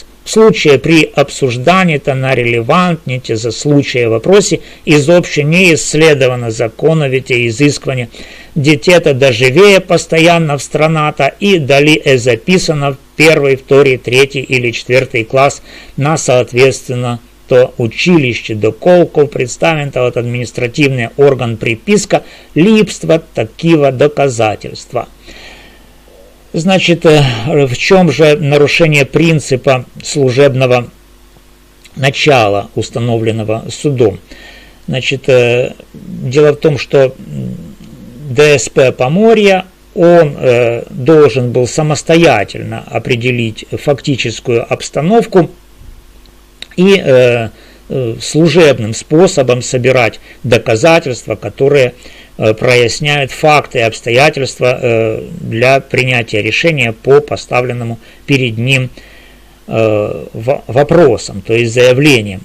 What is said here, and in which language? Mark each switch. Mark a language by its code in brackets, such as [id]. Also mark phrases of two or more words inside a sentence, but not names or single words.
[bg] В случае при обсужданията на релевантните за случая въпроси изобщо не изследвано законовите изисквания детето да живее постоянно в страната и дали е записано в 1, 2, 3 или 4 клас на съответственото училище, доколко представената от административния орган приписка липстват такива доказательства. [ru] Значит, в чем же нарушение принципа служебного начала, установленного судом? Значит, дело в том, что ДСП Поморья, он должен был самостоятельно определить фактическую обстановку и служебным способом собирать доказательства, которые проясняют факты и обстоятельства для принятия решения по поставленному перед ним вопросам, то есть заявлениям.